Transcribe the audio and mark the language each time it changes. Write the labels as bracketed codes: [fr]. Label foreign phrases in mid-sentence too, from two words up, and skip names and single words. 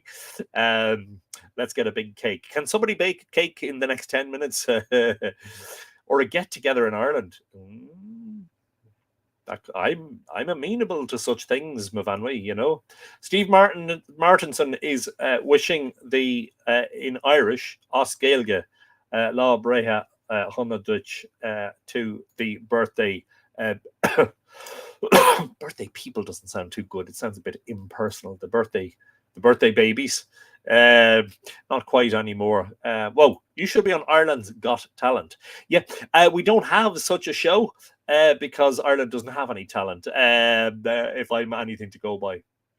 [en] Let's get a big cake. Can somebody bake a cake in the next 10 minutes? Or a get together in Ireland? I'm amenable to such things, Mavanwi, you know. Steve Martinson is wishing the in Irish [ga] Os Gaeilge lá breithe honna duit [en] to the birthday birthday people doesn't sound too good. It sounds a bit impersonal. The birthday babies. Not quite anymore. Whoa, you should be on Ireland's Got Talent. Yeah, we don't have such a show because Ireland doesn't have any talent, if I'm anything to go by.